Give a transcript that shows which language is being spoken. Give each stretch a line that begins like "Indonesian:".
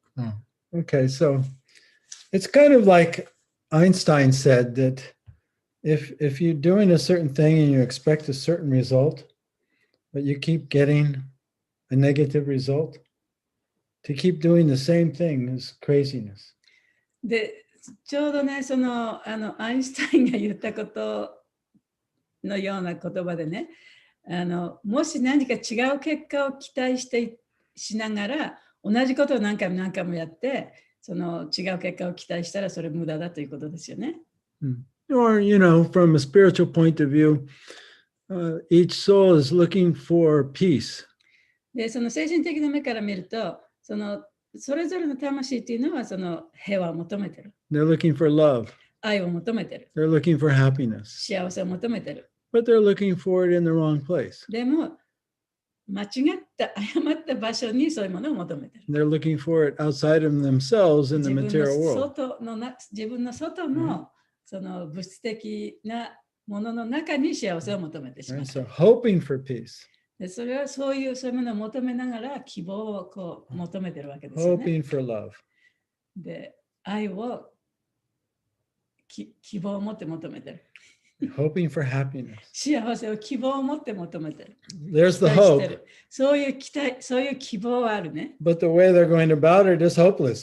English: Oh, okay, so it's kind of like Einstein said that if you're doing a certain thing and you expect a certain result, but you keep getting a negative result, to keep doing the same thing is craziness.
Japanese: で、ちょうどね、アインシュタインが言ったことのような言葉でね、もし何か違う結果を期待しながら、同じことを何回もやって、その違う結果を期待したらそれ無駄だということですよね。
English: Or, you know, from a spiritual point of view, each soul is looking for peace.
Japanese: で、その精神的な目から見ると、それぞれの魂っていうのはその平和を求めてる。
English: They're looking for love.
Japanese: 愛を求めてる。
English: They're looking for happiness.
Japanese: 幸せを求めてる。
English: But they're looking for it in the wrong place.
Japanese: でも、間違った誤った場所にそういうものを求めてる。
English: They're looking for it outside of themselves in the material world.
Japanese: 自分の外のその物質的なものの中に幸せを求めてしまう。
English: So hoping for peace.
Japanese: でそれはそういうものを求めながら希望をこう求めてるわけですよね。
English: Hoping for love.
Japanese: で、愛を希望を持って求めてる。
English: Hoping for happiness.
Japanese: 幸せを希望を持って求めてる。
English: There's the hope.
Japanese: そういう期待、そういう希望はあるね。
English: But the way they're going about it is hopeless.